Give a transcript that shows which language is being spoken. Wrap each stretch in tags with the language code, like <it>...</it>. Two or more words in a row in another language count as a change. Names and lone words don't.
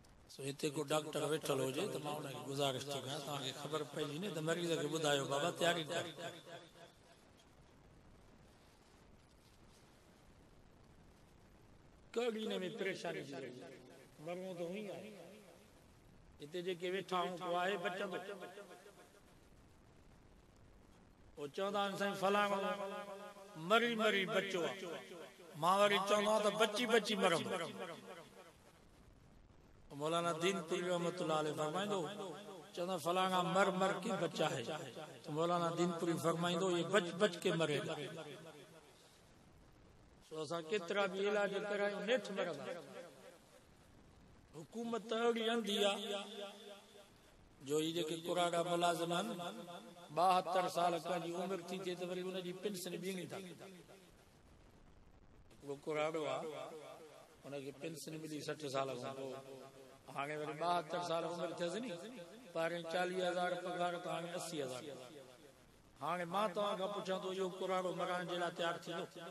<sd>सो हिते को डॉक्टर वेठल हुजे त मां उनखे गुज़ारिश थो कयां तव्हांखे ख़बर पइजी न त मरीज़ खे ॿुधायो बाबा तयारी कर कड़ी ने में परेशानी थी रही मरणो तो हुई आहे हिते जेके वेठा आहियूं को आहे बचंदो ओ चवंदा आहिनि साईं फलाणो मरी मरी बचो आहे मां वरी चवंदो आहियां त बची बची मरंदो मौलाना दीनपुरी</sd> <ar>رحمة الله عليه</ar> <sd>फरमाइंदो चवंदा</sd> <ur>فلانا مر مر کے بچا ہے</ur> <sd>तो मौलाना दीनपुरी फरमाइंदो</sd> <ur>یہ بچ بچ کے مرے گا</ur> <sd>सो असां केतिरा बि इलाज करायूं नेठ मरंदा हुकूमत अहिड़ी अंधी आहे जो ये जेके कुराड़ा मुलाज़िम आहिनि 72 साल खां जी उमिरि थी थिए त वरी उनजी पेंशन ॿीणी था वो कुराड़ो आहे उनखे पेंशन मिली 60 साल खां पोइ हाणे वरी 72 साल उमिरि थियसि नी पहिरें 40,000 पगार त हाणे 80,000 हाणे मां तव्हां खां पुछां थो इहो कुराड़ो मराइण जे लाइ तयारु थींदो</sd>